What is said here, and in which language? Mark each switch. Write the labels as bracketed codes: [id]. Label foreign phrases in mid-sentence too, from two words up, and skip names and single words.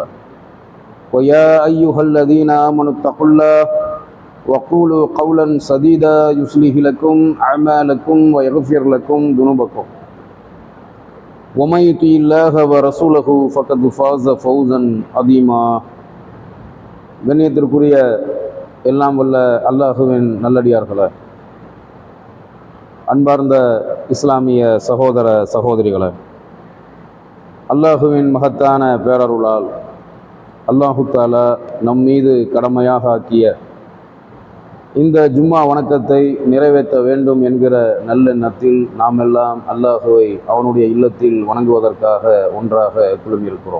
[ar] ويا أيها الذين آمنوا اتقوا الله وقولوا قولا سديدا يصلح لكم أعمالكم ويغفر لكم ذنوبكم ومن يطع الله ورسوله فقد فاز فوزا عظيما. [ta] கண்ணியத்திற்குரிய எல்லாம் வல்ல அல்லாஹுவின் நல்லடியார்களே, அன்பார்ந்த இஸ்லாமிய சகோதர சகோதரிகளே, அல்லாஹுவின் மகத்தான பேரருளால் அல்லாஹு தஆலா நம் மீது கடமையாக ஆக்கிய இந்த ஜும்மா வணக்கத்தை நிறைவேற்ற வேண்டும் என்கிற நல்லெண்ணத்தில் நாம் எல்லாம் அல்லாஹுவை அவனுடைய இல்லத்தில் வணங்குவதற்காக ஒன்றாக குழுமியிருக்கிறோம்.